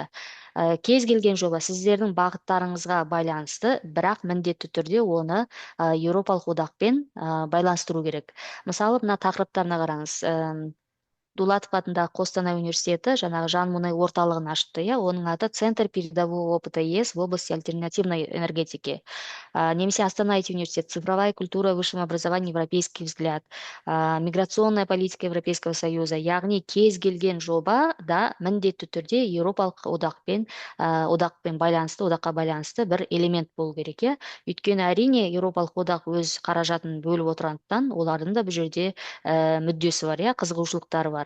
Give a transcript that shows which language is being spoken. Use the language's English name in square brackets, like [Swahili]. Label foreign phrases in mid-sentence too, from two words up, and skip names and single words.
[Kazakh] Кез келген жоба сіздердің бағыттарыңызға байланысты, бірақ міндетті түрде оны Еуропалық одақпен байланыстыру керек. Мысалы, мына тақырыптарына қараңыз. Дулатов атындағы Қостанай университеті жаңағы Жан Моне орталығын ашты. Оның аты [Russian] Центр передового опыта ЕС в области альтернативной энергетики. Немесе Астана IT университет, цифровая культура в высшем образовании, европейский взгляд, миграционная политика Европейского Союза. [Kazakh] Яғни кез келген жоба да міндетті түрде Еуропалық одақпен байланысты бір элемент болу керек. Өйткені әрине Еуропалық одақ өз қаражатын бөліп отырғандықтан, олардың да бұл жерде мүддесі бар, қызығушылықтары бар.